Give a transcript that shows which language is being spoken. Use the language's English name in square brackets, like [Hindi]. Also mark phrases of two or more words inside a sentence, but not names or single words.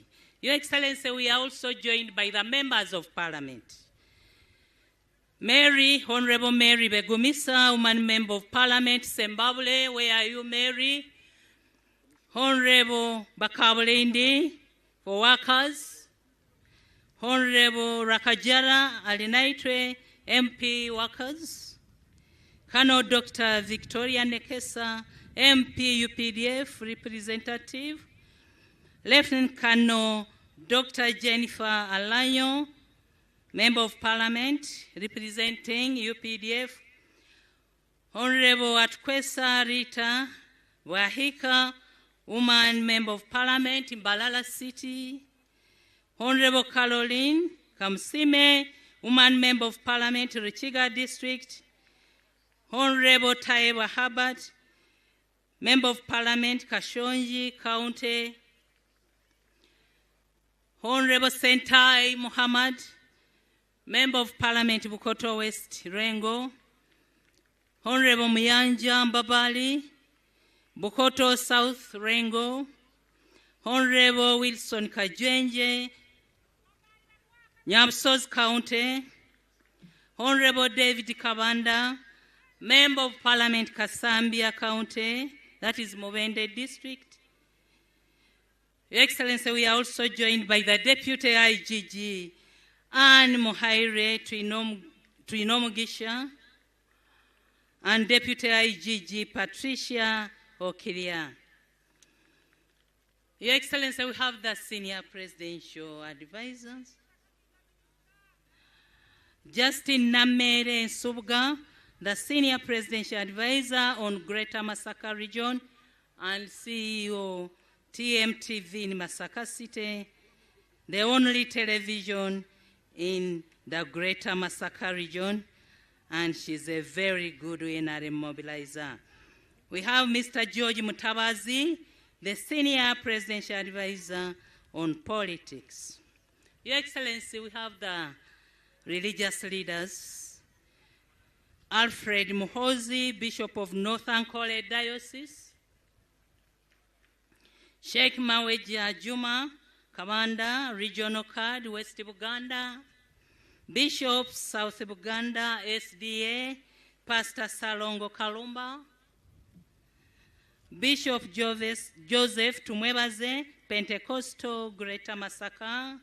[English] Your Excellency, we are also joined by the members of Parliament. Mary, Honorable Mary Begumisa, woman member of Parliament, Zimbabwe. Where are you, Mary? Honorable Bakabulindi for workers. Honorable Rakajara Alinaitwe, MP workers. Colonel Dr. Victoria Nekesa, MP UPDF representative. Lieutenant Colonel Dr. Jennifer Alanyo, Member of Parliament representing UPDF. Honorable Atkwesa Rita Wahika, woman Member of Parliament in Balala City. Honorable Caroline Kamsime, woman Member of Parliament Richiga District. Honorable Taiba Habat, Member of Parliament Kashonji County. Honorable Sentai Muhammad, Member of Parliament Bukoto West Rengo. Honorable Muyanja Mbabali, Bukoto South Rengo. Honorable Wilson Kajwenje, Nyamsos County. Honorable David Kabanda, Member of Parliament Kasambia County, that is Mubende District. Your Excellency, we are also joined by the Deputy IGG, Anne Muhaire Tuinomugisha, and Deputy IGG Patricia Okiria. Your Excellency, we have the senior presidential advisors. Justin Namere Subga, the senior presidential advisor on Greater Masaka Region and CEO TMTV in Masaka City, the only television in the Greater Masaka Region, and she's a very good NRM mobilizer. We have Mr. George Mutabazi, the senior presidential advisor on politics. Your Excellency, we have the religious leaders. Alfred Muhozi, Bishop of North Ankole Diocese. Sheikh Maweja Juma, Commander, Regional Card, West Buganda. Bishop, South Buganda, SDA, Pastor Salongo Kalumba. Bishop Joseph Tumwebaze, Pentecostal, Greater Masaka.